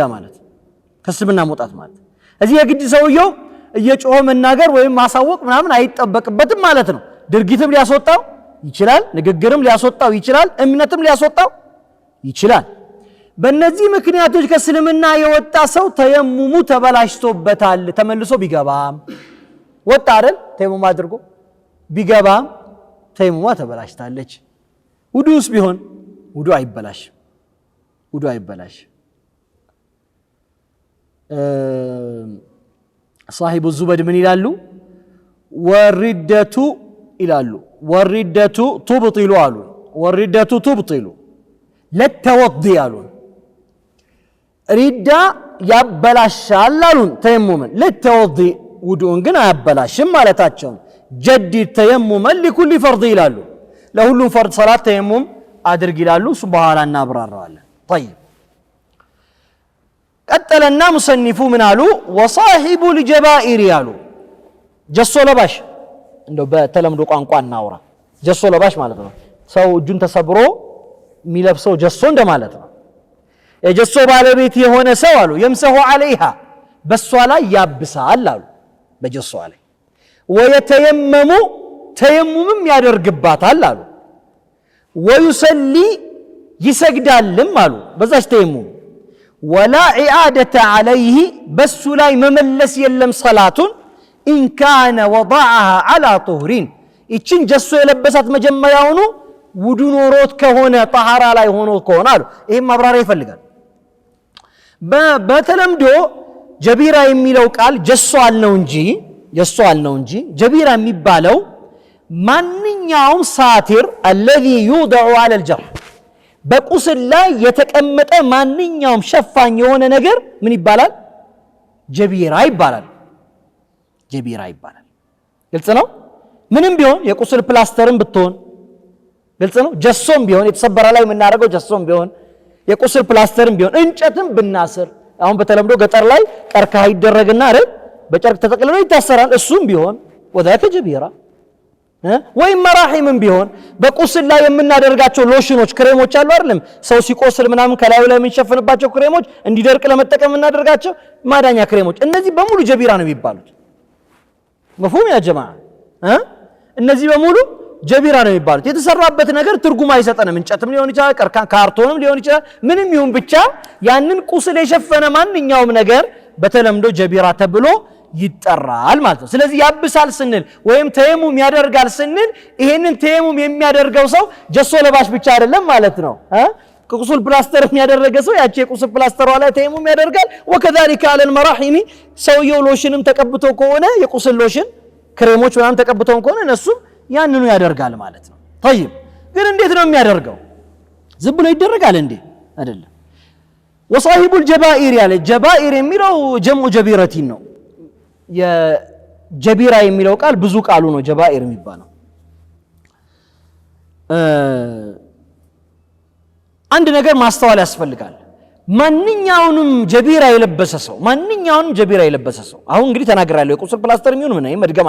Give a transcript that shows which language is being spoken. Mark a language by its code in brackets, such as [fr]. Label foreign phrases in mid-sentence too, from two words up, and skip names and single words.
[am] ማለት ከእስልምና መውጣት ማለት እዚህ የግድ ሰውየው እየጮኸ መናገር ወይም ማሳወቅ ምናምን አይጠበቅበትም ማለት ነው ድርጊትም ሊያስወጣው ይችላል ንግግርም ሊያስወጣው ይችላል እምነትም ሊያስወጣው ይችላል በእነዚህ ምክንያቶች ከእስልምና የወጣ ሰው ተየሙሙ ተበላሽቶበታል ተመልሶ ቢገባም ወጣ አይደል ተየሙሙ አድርጎ ቢገባም ተይሙማ ተበላሽታለች ውዱስ ቢሆን ውዱ አይበላሽ [ar] صاحب الزبد من [am] ይላሉ ወሪደቱ ይላሉ [ar] والردة تبطل [am] አሉ [ar] والردة تبطل [am] ለተወضي አሉ ሪዳ ያበላሻል አሉ ተይሙምን ለተወضي ውዱን ግን አያበላሽም ማለታቸው [ar] جدد تيمما لكل فرض [am] ይላሉ ለሁሉም [ar] فرض صلاه تيمم [am] አድርግ ይላሉ ሱብሃንአላህ እናብራራዋለን طيب ቀጠለና ሙሰኒፉ ምን አሉ [ar] وصاحب الجبائر [am] ያሉ ጀሶ ለባሽ እንደው በተለምዶ ቋንቋ እናውራ ጀሶ ለባሽ ማለት ነው ሰው እጁን ተሰብሮ የሚለብሰው ጀሶ እንደማለት ነው የጀሶ ባለቤት የሆነ ሰው አሉ [ar] يمسح عليها [am] በሷ ላይ ያብሳል አሉ በጀሶ ላይ [ar] ويتيمم تيمم [am] ያደርግባታል አሉ ويصلي ይሰግዳልም አሉ በዛች ተየሙም [ar] ولا اعاده عليه [am] በሱ ላይ መመለስ የለም ሰላቱን [ar] ان كان وضعها على طهر [am] እቺን ጀሶ የለበሳት መጀመሪያውኑ ውዱ ኖሮት ከሆነ طهارة ላይ ሆኖ ከሆነ አሉ ይሄም ማብራሪያ ይፈልጋል በተለምዶ ጀቢራ የሚለው ቃል ጀሶ አልነው እንጂ ጀቢራ የሚባለው ማንኛውም ሳቲር [ar] الذي يوضع على الجرح [am] በቁስል ላይ የተቀመጠ ማንኛውም ሸፋኝ የሆነ ነገር ምን ይባላል ጀቢራ ይባላል ግልጽ ነው ምንም ቢሆን የቁስል ፕላስተርም ብትሆን ግልጽ ነው ጀሶም ቢሆን የተሰበረ ላይ የምናደርገው ጀሶም ቢሆን የቁስል ፕላስተርም ቢሆን እንጨትም ብናስር አሁን በተለምዶ ገጠር ላይ ቀርከሃ ይደረግና አይደል በጨርቅ ተጠቅልሎ ይታሰራል እሱም ቢሆን ወዳከ ጀቢራ ወይም መራሂምም ቢሆን በቁስል ላይ የምናደርጋቸው ሎሽኖች ክሬሞች አሉ አይደለም ሰው ሲቆስል ምናምን ከላዩ ላይ የምንሸፍንባቸው ክሬሞች እንዲደርቅ ለመጠቀም እናደርጋቸው ማዳኛ ክሬሞች እነዚህ በሙሉ ጀቢራ ነው የሚባሉት [ar] مفهوم يا جماعه [am] እነዚህ በሙሉ ጀቢራ ነው የሚባሉት የተሰራበት ነገር ትርጉም አይሰጠንም እንጨትም ሊሆን ይችላል ካርቶንም ሊሆን ይችላል ምንም ይሁን ብቻ ያንን ቁስል የሸፈነ ማንኛውም ነገር በተለምዶ ጀቢራ ተብሎ ይጠራል ማለት ነው ስለዚህ ያብሳል ስንል ወይም ተየሙም ያደርጋል ስንል ይሄንን ተየሙም የሚያደርገው ሰው ጀሶ ለባሽ ብቻ አይደለም ማለት ነው ከቁስል ፕላስተር የሚያደረገ ሰው ያቺ የቁስል ፕላስተሯ ላይ ተየሙም ያደርጋል [ar] وكذلك على المراهم [am] ሰውየው ሎሽንም ተቀብቶ ከሆነ የቁስል ሎሽን ክሬሞች ምናምን ተቀብተው ከሆነ እነሱ ያንኑ ያደርጋል ማለት ነው طيب ግን እንዴት ነው የሚያደርገው ዝም ብሎ ይደረጋል እንዴ አይደለም [ar] وصاحب الجبائر [am] ያለ ጀባኢር የሚለው [ar] جمع جبيرة [am] ነው የጀቢራ የሚለው ቃል ብዙ ቃሉ ነው ጀባኢር የሚባለው አንድ ነገር ማስተዋል ያስፈልጋል ማንኛውንም ጀቢራ የለበሰ ሰው አሁን እንግዲህ ተናግራለሁ የቁስል ፕላስተር የሚሆን ምን ነው መድገም